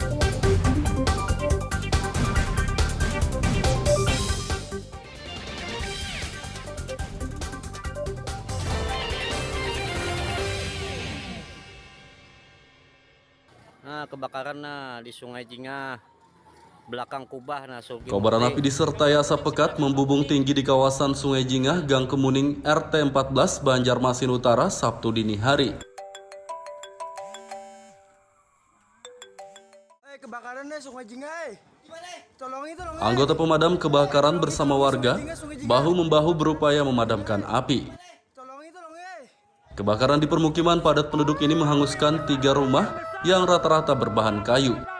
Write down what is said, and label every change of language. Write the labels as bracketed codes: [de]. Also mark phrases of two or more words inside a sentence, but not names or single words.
[id] Nah, kebakaran di Sungai Jingah, belakang Kubah. Kobaran api disertai asap pekat membubung tinggi di kawasan Sungai Jingah, Gang Kemuning, RT 14, Banjarmasin Utara, Sabtu dini hari. Anggota pemadam kebakaran bersama warga bahu-membahu berupaya memadamkan api. Kebakaran di permukiman padat penduduk ini menghanguskan 3 rumah yang rata-rata berbahan kayu.